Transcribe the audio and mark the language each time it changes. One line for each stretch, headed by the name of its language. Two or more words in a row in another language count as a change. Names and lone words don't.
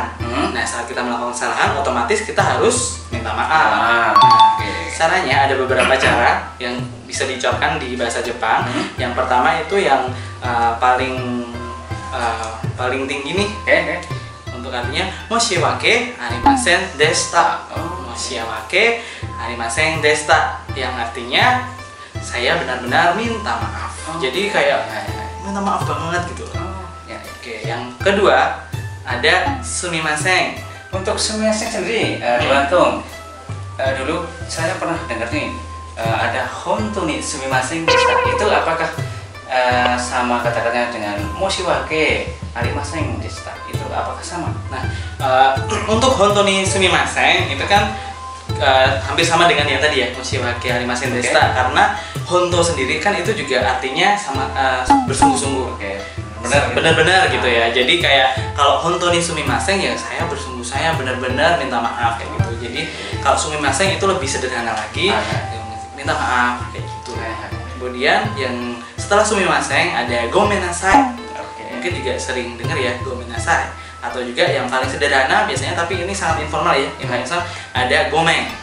Indonesian: Nah, saat kita melakukan kesalahan otomatis kita harus minta maaf. Caranya ada beberapa cara yang bisa diucapkan di bahasa Jepang. Yang pertama itu yang paling tinggi nih. Untuk artinya
Japanese: 申し訳ありませんでした. 申し訳ありませんでした
Indonesian: yang artinya saya benar-benar minta maaf. Jadi kayak minta maaf banget gitu. Oke, yang kedua ada sumimasen. Untuk sumimasen sendiri, Dewantung, dulu saya pernah dengar nih ada
Japanese: 本当にすみませんでした.
Indonesian: Itu apakah sama kata-katanya dengan
Japanese: 申し訳ありませんでした?
Indonesian: Itu apakah sama? Nah, untuk
Japanese: 本当にすみません
Indonesian: itu kan hampir sama dengan yang tadi ya,
Japanese: 申し訳ありませんでした,
Indonesian: karena hontou sendiri kan itu juga artinya sama bersungguh-sungguh. Benar-benar gitu ya. Jadi kayak kalau
Japanese: 本当にすみません
Indonesian: ya saya bersungguh, saya benar-benar minta maaf kayak gitu. Jadi kalau sumimasen itu lebih sederhana lagi, minta maaf kayak gitu. Kemudian yang setelah sumimasen ada gomennasai. Mungkin juga sering dengar ya gomennasai. Atau juga yang paling sederhana biasanya, tapi ini sangat informal ya, ada gomeng.